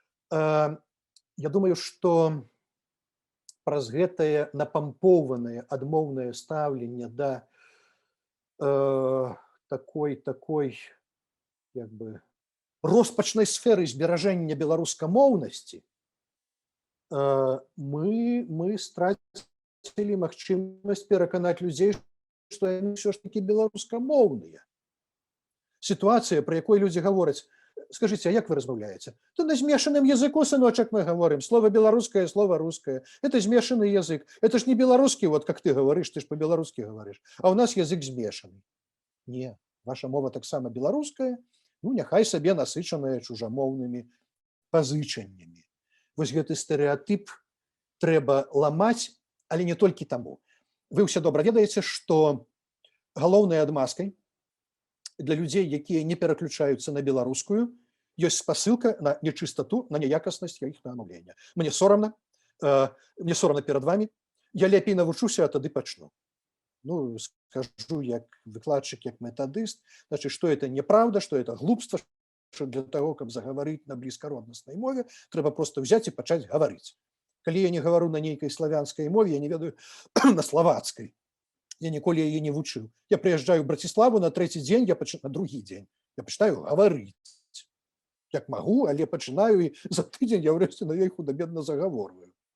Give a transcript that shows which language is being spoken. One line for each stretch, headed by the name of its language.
Belarusian: Я думаю, што праз гэтае напампоўванае адмоўнае стаўленне да такой як бы роспачнай сферы зберажэння беларускамоўнасці мы страцілі магчымасць пераканаць людзей, што яны ўсё ж такі беларускамоўныя. Сітуацыя, пры якой людзі гавораць:
Russian: скажите,
Belarusian: а як вы размаўляеце?
Russian: То на змешаным языку, сыночек, мы говорим. Слово белорусское, слово русское. Это смешанный язык. Это ж не белорусский, вот как ты говоришь, ты ж по-белорусски говоришь. А у нас язык смешанный.
Belarusian: Не, ваша мова таксама беларуская, ну, няхай сабе насычаная чужамоўнымі пазычаннямі. Вось гэты стэрэатып трэба ламаць, але не толькі таму. Вы ўсе добра ведаеце, што галоўнай адмазкай для людзей, якія не пераключаюцца на беларускую, ёсць спасылка на нечыстату, на няякаснасць іхнага маўлення. Мне сорамна перад вамі, я лепей навучуся, а тады пачну. Ну, скажу як выкладчык, як метадыст,
Russian: значит, что это неправда, что это глупство, что для того,
Belarusian: каб загаварыць на блізкароднаснай мове, трэба
Russian: просто взять и
Belarusian: пачаць гаварыць. Калі я не гавару на нейкай славянскай мове, я не ведаю на словацкай. Я ніколі яе не вучыў. Я прыязджаю ў Браціславу на трэці дзень, на другі дзень. Я пачынаю гаварыць. Як магу, але пачынаю, і за тыдзень я ўрэшце на ёй худабедна загаворваю.